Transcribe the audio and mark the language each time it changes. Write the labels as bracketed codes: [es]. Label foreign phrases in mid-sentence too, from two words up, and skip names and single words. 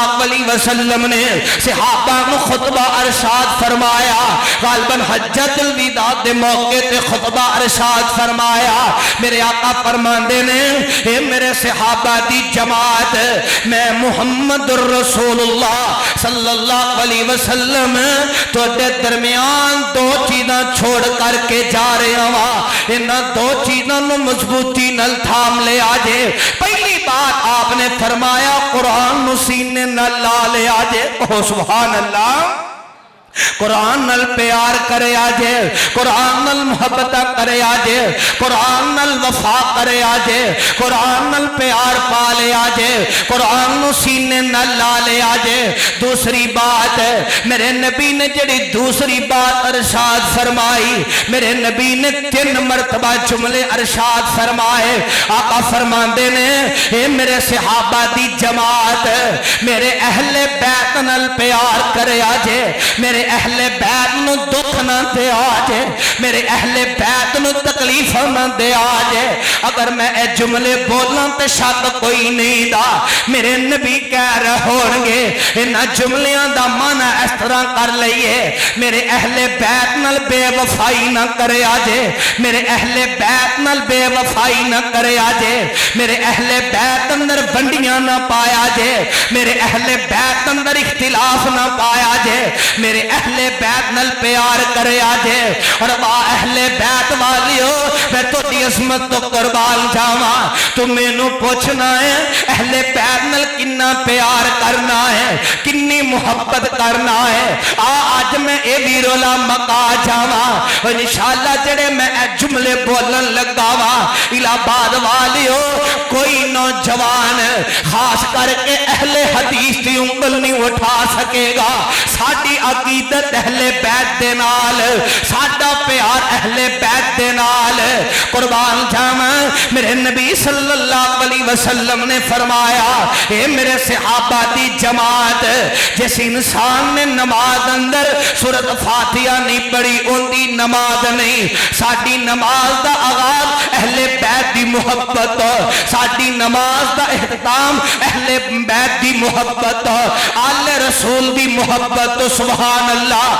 [ar] علیہ وسلم [pa] نے صحابہ نو خطبہ ارشاد فرمایا، غالباً حجۃ الوداع دے موقع تے خطبہ ارشاد فرمایا، میرے آقا فرماندے نے اے میرے صحابہ دی جماعت، میں [ar] محمد الرسول اللہ صلی اللہ علیہ وسلم [pa] تو دے درمیان دو چیزاں چھوڑ کر کے جا رہے ہوا، انہاں دو چیزاں نو مضبوطی نال تھام لے آجے۔ پہلی بات آپ نے فرمایا قرآن نو سینے نال لا لے آجے، اوہ [ar] سبحان اللہ، [pa] قرآن نال پیار کرے آجے، قرآن نال محبت کرے آجے، قرآن نال وفا کرے آجے، قرآن نال پیار پالے آجے، قرآن نو سینے نال لالے آجے۔ دوسری بات میرے نبی نے جڑی دوسری بات ارشاد فرمائی، میرے نبی نے 3 مرتبہ جملے ارشاد فرمائے، آقا فرماندے نے اے میرے صحابہ دی جماعت، میرے اہل بیت نال پیار کرے آجے، میرے اہل بیت نو دکھ نہ دے آجے، میرے اہل بیت نو تکلیف نہ دے آجے۔ اگر میں اے جملے بولاں تے شک کوئی نہیں دا، میرے نبی کہہ رہے ہونگے انہاں جملیاں دا معنی اس طرح کر لئیے، میرے اہل بیت نال بے وفائی نہ کرے آجے، میرے اہل بیت نال بے وفائی نہ کرے آجے، میرے اہل بیت اندر بنڈیاں نہ پایا جے، میرے اہل بیت اندر اختلاف نہ پایا جے، میرے اہل بیت نال پیار کرے آجے۔ اور اہل بیت والیو میں تو دی عظمت تو قربان جاواں، تو میں نو پوچھنا ہے اہل بیت نال کنا پیار کرنا ہے، کنی محبت کرنا ہے۔ آج میں اے بھی رولا مکا جاواں، اور انشاءاللہ جڑے میں اے جملے بولن لگا وا، الہ آباد والیو کوئی نوجوان خاص کر کے اہل حدیث دی انگل نہیں اٹھا سکے گا، ساڈی عقیدت اہل بیت دے نال، ساڈا پیار اہل بیت دے نال۔ قربان جاواں میرے نبی [ar] صلی اللہ علیہ وسلم [pa] نے فرمایا اے میرے صحابہ دی جماعت، جس انسان نے نماز اندر سورۃ فاتحہ نہیں پڑھی ان دی نماز نہیں۔ ساڈی نماز دا آغاز اہل بیت دی محبت، ساڈی نماز دا احترام اہل بیت دی محبت، آل رسول دی محبت، [ar] سبحان اللہ۔